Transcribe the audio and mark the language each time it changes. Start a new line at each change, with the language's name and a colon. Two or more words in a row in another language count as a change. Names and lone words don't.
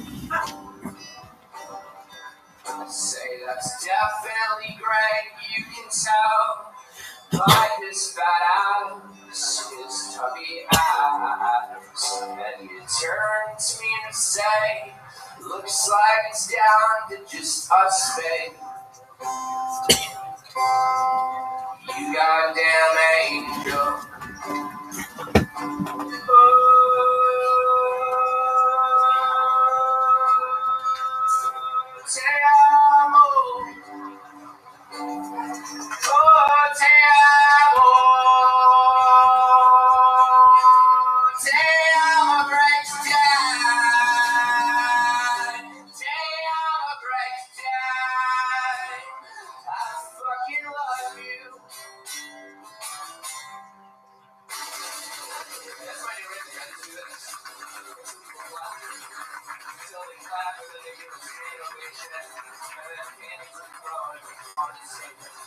English: Say that's definitely Greg, you can tell by his fat ass, his tubby abs. And you turn to me and say, looks like it's down to just us, babe. You goddamn angel.
Spanish: Te amo. Te amo. Te amo,
English: Greg's dad.
Spanish: Te amo,
English: Greg's dad. I fucking love you. That's my new rhythm. I just do this. Until they clap, and then they give a straight ovation, and then panties are thrown on the stage.